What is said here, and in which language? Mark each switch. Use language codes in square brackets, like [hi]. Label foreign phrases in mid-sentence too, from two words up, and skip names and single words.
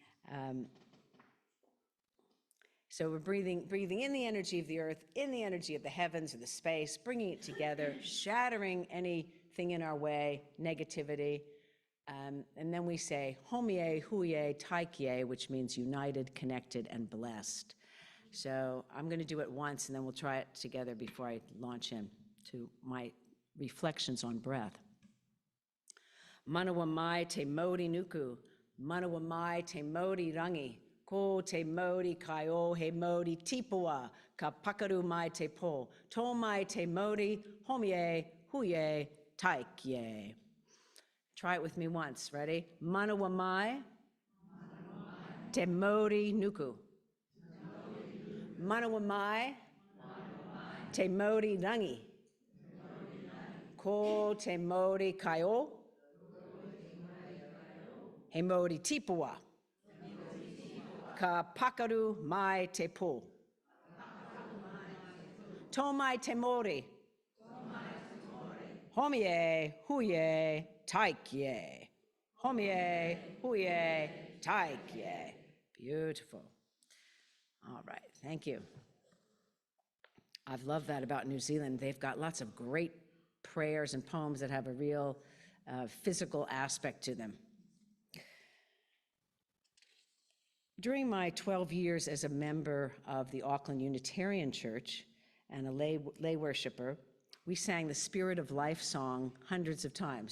[en] So we're breathing in the energy of the earth, in the energy of the heavens or the space, bringing it together, shattering anything in our way, negativity. And then we say, [mi] Homie, Huye, Taikie, [en] which means united, connected, and blessed. So I'm going to do it once, and then we'll try it together before I launch into my reflections on breath. [mi] Manawa mai te mauri nuku, manawa mai te mauri rangi, ko te mauri kai o he mauri tipua, ka pakaru mai te po, tō mai te mauri, homie, huye, taikie. [en] Try it with me once, ready? [mi] Manawa mai, te mauri nuku. Manawa mai, te mauri rangi, ko te mauri kai o, he mauri tipua, ka pakaru mai te po. Tō mai te mori, homie, huye, taikie. Homie, huye, taikie. [en] Beautiful. All right, thank you. I've loved that about New Zealand. They've got lots of great prayers and poems that have a real physical aspect to them. During my 12 years as a member of the Auckland Unitarian Church and a lay worshiper, we sang the Spirit of Life song hundreds of times.